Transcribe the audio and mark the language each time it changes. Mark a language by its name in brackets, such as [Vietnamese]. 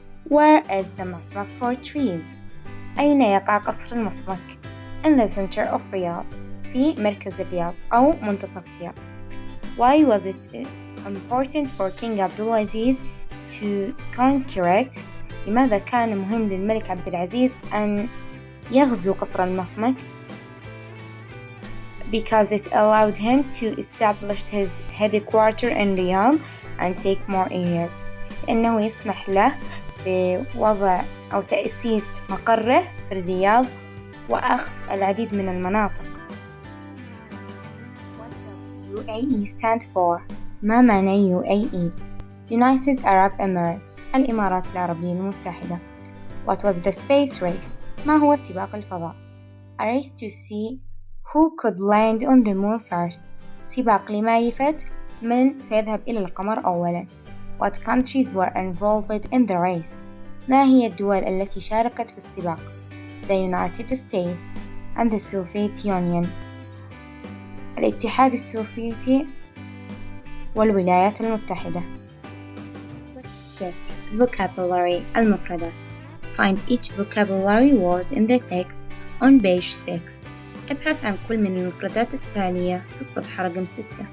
[English] Where is the [Arabic] مسمك [English] for trees؟ [Arabic] أين يقع قصر المسمك؟ [English] In the center of Riyadh، [Arabic] في مركز الرياض أو منتصف الرياض. [English] Why was it important for King Abdulaziz to conquer it؟ [Arabic] لماذا كان مهم للملك عبد العزيز أن يغزو قصر المسمك؟ [English] because it allowed him to establish his headquarters in Riyadh and take more areas. [Arabic] لأنه يسمح له بوضع أو تأسيس مقره في الرياض وأخذ العديد من المناطق. [English] What does UAE stand for? [Arabic] ما معنى UAE? [English] United Arab Emirates، [Arabic] الإمارات العربية المتحدة. [English] What was the space race? [Arabic] ما هو سباق الفضاء؟ [English] A race to see who could land on the moon first، [Arabic] سباق لمعرفة من سيذهب إلى القمر أولاً. [English] What countries were involved in the race؟ [Arabic] ما هي الدول التي شاركت في السباق؟ [English] The United States and the Soviet Union، [Arabic] الاتحاد السوفيتي والولايات المتحدة. [English] Check vocabulary [Arabic] المفردات. [English] Find each vocabulary word in the text on page 6. [Arabic] ابحث عن كل من المفردات التالية في الصفحة رقم 6.